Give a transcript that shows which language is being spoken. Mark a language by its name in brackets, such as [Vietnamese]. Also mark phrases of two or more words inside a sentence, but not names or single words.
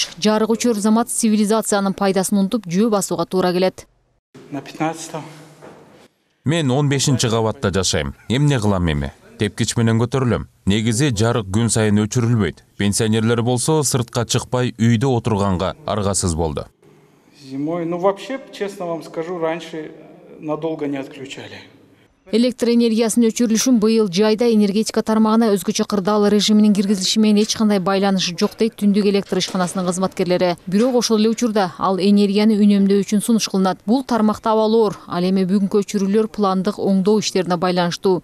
[Kyrgyz] Жарык өчөр замат цивилизациянын пайдасын унутуп жөө басууга туура келет. [Russian] На 15. [Kyrgyz] Мен 15 кабатта жашайм. Эмне кылам эми? Тепкич менен көтөрүлөм. Негизи жарык күн сайын өчүрүлбөйт. Пенсионерлер болсо сыртка чыкпай үйдө отурганга аргасыз болду. [Russian] Зимой, вообще, честно вам скажу, раньше надолго не отключали. [Kyrgyz] Электр энергиясынын өчүрүлүшүн быйыл жайда энергетика тармагына өзгөчө кырдаал режиминин киргизилиши менен эч кандай байланышы жок дейт түндүк электр ишканасынын кызматкерлери. Бирок ошол эле учурда ал энергияны үнөмдөө үчүн сунуш кылынат. Бул тармакта абалы оор. Ал эми бүгүнкү өчүрүүлөр пландык оңдоо иштерине байланыштуу.